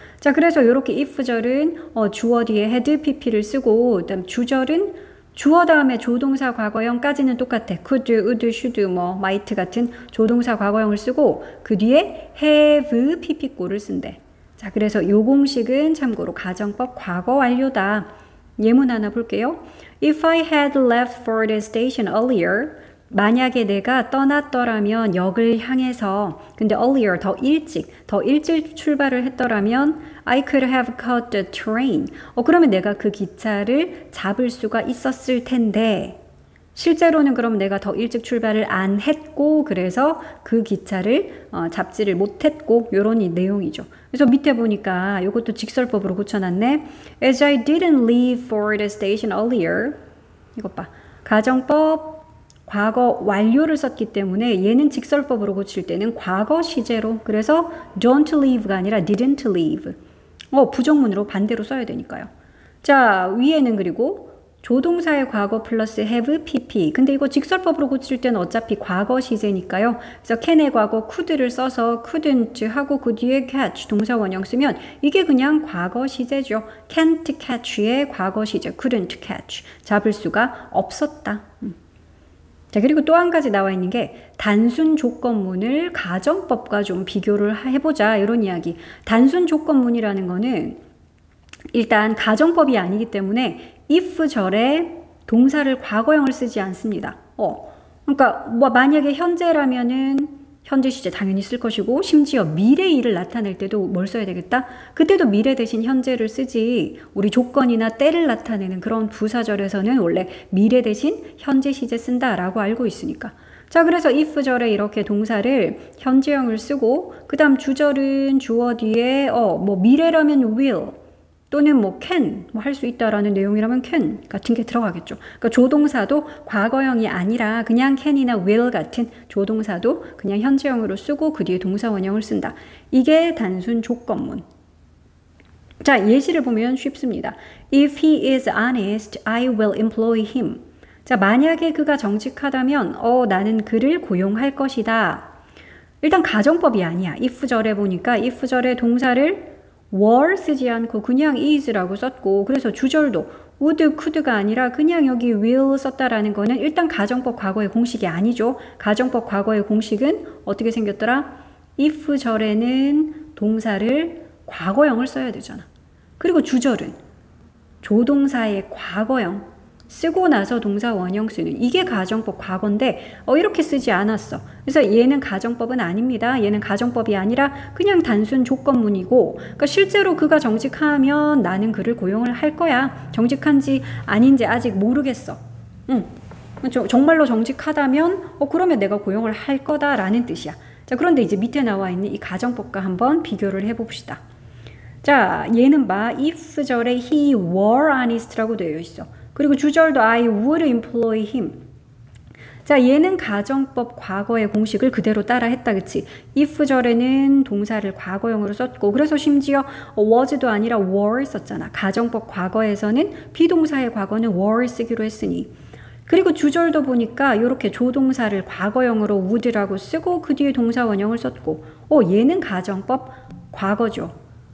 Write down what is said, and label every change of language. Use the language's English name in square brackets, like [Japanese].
[Korean] 자, 그래서 이렇게 if절은 주어 뒤에 had, pp를 쓰고 그다음 주절은 주어 다음에 조동사 과거형까지는 똑같아. could, would, should, might 같은 조동사 과거형을 쓰고 그 뒤에 have, pp꼴을 쓴대. 자, 그래서 요 공식은 참고로 가정법 과거 완료다. 예문 하나 볼게요. [English] If I had left for the station earlier, [Korean] 만약에 내가 떠났더라면 역을 향해서 근데 earlier 더 일찍 출발을 했더라면 [English] I could have caught the train. [Korean] 그러면 내가 그 기차를 잡을 수가 있었을 텐데 실제로는 그럼 내가 더 일찍 출발을 안 했고 그래서 그 기차를 잡지를 못했고 요런 내용이죠. 그래서 밑에 보니까 이것도 직설법으로 고쳐놨네. [English] As I didn't leave for the station earlier. [Korean] 이것 봐. 가정법 과거 완료를 썼기 때문에 얘는 직설법으로 고칠 때는 과거 시제로. 그래서 don't leave가 아니라 didn't leave. 부정문으로 반대로 써야 되니까요. 자, 위에는 그리고 조동사의 과거 플러스 have, pp. 근데 이거 직설법으로 고칠 때는 어차피 과거 시제니까요. 그래서 can의 과거 could를 써서 couldn't 하고 그 뒤에 catch 동사 원형 쓰면 이게 그냥 과거 시제죠. can't catch의 과거 시제 couldn't catch. 잡을 수가 없었다. 자, 그리고 또 한 가지 나와 있는 게 단순 조건문을 가정법과 좀 비교를 해보자 이런 이야기. 단순 조건문이라는 거는 일단 가정법이 아니기 때문에 if절에 동사를 과거형을 쓰지 않습니다. 그러니까 만약에 현재라면은 현재 시제 당연히 쓸 것이고 심지어 미래 일을 나타낼 때도 뭘 써야 되겠다? 그때도 미래 대신 현재를 쓰지. 우리 조건이나 때를 나타내는 그런 부사절에서는 원래 미래 대신 현재 시제 쓴다라고 알고 있으니까. 자, 그래서 if절에 이렇게 동사를 현재형을 쓰고 그 다음 주절은 주어 뒤에 미래라면 will 또는 can 할 수 있다라는 내용이라면 can 같은 게 들어가겠죠. 그러니까 조동사도 과거형이 아니라 그냥 can이나 will 같은 조동사도 그냥 현재형으로 쓰고 그 뒤에 동사 원형을 쓴다. 이게 단순 조건문. 자, 예시를 보면 쉽습니다. [English] If he is honest, I will employ him. [Korean] 자, 만약에 그가 정직하다면 나는 그를 고용할 것이다. 일단 가정법이 아니야. if절에 보니까 if절에 동사를 were 쓰지 않고 그냥 is라고 썼고 그래서 주절도 would, could가 아니라 그냥 여기 will 썼다라는 거는 일단 가정법 과거의 공식이 아니죠. 가정법 과거의 공식은 어떻게 생겼더라? if절에는 동사를 과거형을 써야 되잖아. 그리고 주절은 조동사의 과거형 쓰고 나서 동사 원형 쓰는 이게 가정법 과거인데 이렇게 쓰지 않았어. 그래서 얘는 가정법은 아닙니다. 얘는 가정법이 아니라 그냥 단순 조건문이고 그러니까 실제로 그가 정직하면 나는 그를 고용을 할 거야. 정직한지 아닌지 아직 모르겠어. 정말로 정직하다면 그러면 내가 고용을 할 거다라는 뜻이야. 자, 그런데 이제 밑에 나와 있는 이 가정법과 한번 비교를 해봅시다. 자, 얘는 봐. if절에 [English] he were honest [Korean] 라고 되어 있어. [English] 그리고 [Korean] 주절도 [English] I would employ him. [Korean] 자, 얘는 가정법 과거의 공식을 그대로 따라 했다, 그치? if절에는 동사를 과거형으로 썼고, 그래서 심지어 was도 아니라 were 썼잖아. 가정법 과거에서는 비동사의 과거는 were 쓰기로 했으니. 그리고 주절도 보니까 이렇게 조동사를 과거형으로 would라고 쓰고 그 뒤에 동사 원형을 썼고, 얘는 가정법 과거죠.